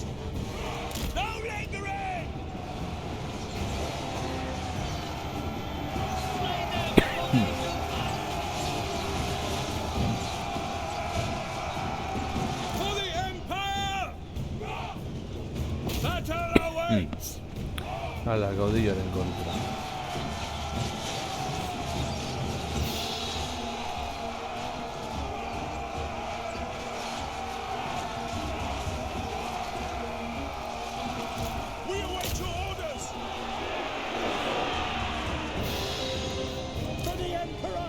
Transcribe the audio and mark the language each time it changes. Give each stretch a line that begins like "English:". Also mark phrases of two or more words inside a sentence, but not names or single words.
English: No lingering! For the Empire! Battle awaits!
Basque: Hala, gaudilloren kontra.
English: We await your orders! For the Emperor!